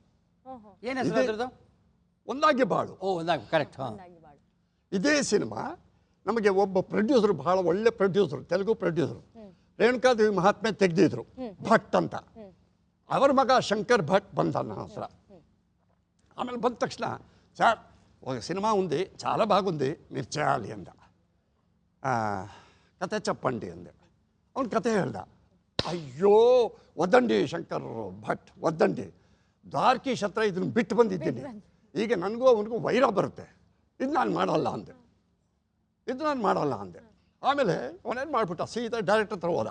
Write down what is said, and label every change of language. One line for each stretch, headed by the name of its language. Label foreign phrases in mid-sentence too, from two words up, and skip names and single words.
Kannada: ಒಂದಾಗಿ ಬಾಳು. ಕರೆಕ್ಟ್. ಇದೇ ಸಿನಿಮಾ ನಮಗೆ ಒಬ್ಬ ಪ್ರೊಡ್ಯೂಸರು, ಭಾಳ ಒಳ್ಳೆ ಪ್ರೊಡ್ಯೂಸರು, ತೆಲುಗು ಪ್ರೊಡ್ಯೂಸರು, ರೇಣುಕಾದೇವಿ ಮಹಾತ್ಮೆ ತೆಗೆದಿದ್ರು ಭಟ್ ಅಂತ. ಅವರ ಮಗ ಶಂಕರ್ ಭಟ್ ಬಂದ ನನ್ನ ಹತ್ರ.
Telugu: ఆమె ಬಂದ తక్షణ సార్ ఒక సినిమా ఉంది చాలా బాగుంది మీరు చేయాలి అంద. కథ చెప్పండి అంది.
Kannada: ಅವನು ಕತೆ ಹೇಳ್ದ.
Telugu: అయ్యో వద్దండి శంకర్ భట్ వద్దండి,
Kannada: ದ್ವಾರಕೀಶ್ ಹತ್ರ ಇದನ್ನು ಬಿಟ್ಟು ಬಂದಿದ್ದೀನಿ, ಈಗ ನನಗೂ ಅವನಿಗೂ ವೈರ ಬರುತ್ತೆ, ಇದು ನಾನು ಮಾಡಲ್ಲ ಅಂದೆ. ಆಮೇಲೆ ಅವನೇನು ಮಾಡಿಬಿಟ್ಟ, ಸೀದಾ ಡೈರೆಕ್ಟರ್ ಹತ್ರ ಹೋದ.